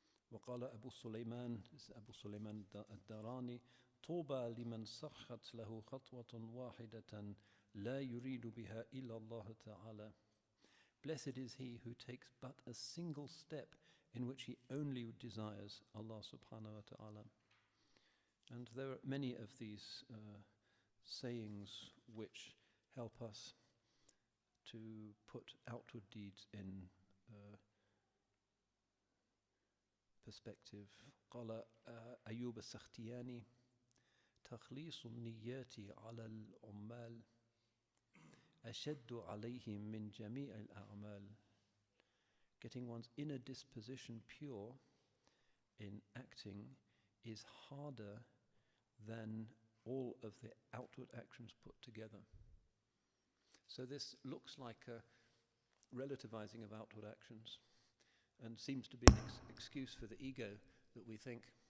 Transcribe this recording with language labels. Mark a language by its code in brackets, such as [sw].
[ar] وقال أبو سليمان الداراني طوبى لمن صخت له خطوة واحدة لا يريد بها إلا الله تعالى. [en] Blessed is he who takes but a single step in which he only desires Allah subhanahu wa ta'ala. And there are many of these sayings which help us to put outward deeds in perspective. [ar] قال أيوب السختياني تخليص النيات على العمال أشد عليهم من جميع الأعمال. [en] Getting one's inner disposition pure in acting is harder than all of the outward actions put together. So this looks like a relativizing of outward actions and seems to be an excuse for the ego that we think,